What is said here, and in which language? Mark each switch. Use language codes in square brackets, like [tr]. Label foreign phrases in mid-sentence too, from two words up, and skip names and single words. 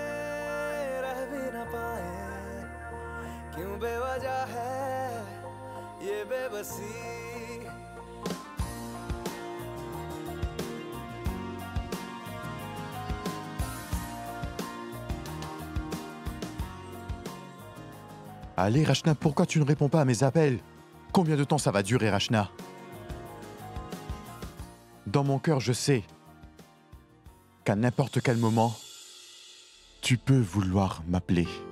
[hi] रह भी न पाए क्यों बेवजह है ये बेबसी [fr] Allez, Rachna, pourquoi tu ne réponds pas à mes appels? Combien de temps ça va durer, Rachna? Dans mon cœur, je sais qu'à n'importe quel moment, tu peux vouloir m'appeler.